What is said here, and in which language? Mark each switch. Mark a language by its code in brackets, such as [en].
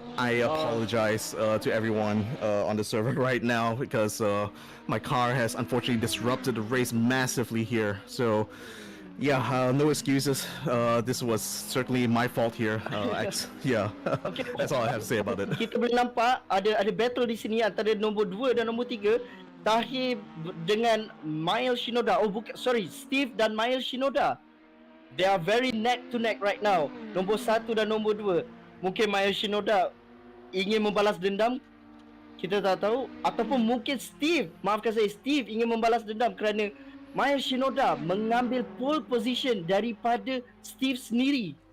[en] I apologize to everyone on the server right now because my car has unfortunately disrupted the race massively here. So, yeah, no excuses. This was certainly my fault here. Okay. That's all I have to say about it. [ms] Kita boleh nampak ada battle di sini antara nombor 2 dan nombor 3. Tahir dengan Miles Shinoda. Steve dan Miles Shinoda. [en] They are very neck to neck right now. [ms] Nombor 1 dan nombor 2. Mungkin Miles Shinoda ingin membalas dendam, kita tak tahu. Ataupun mungkin Steve ingin membalas dendam kerana Miles Shinoda mengambil pole position daripada Steve sendiri.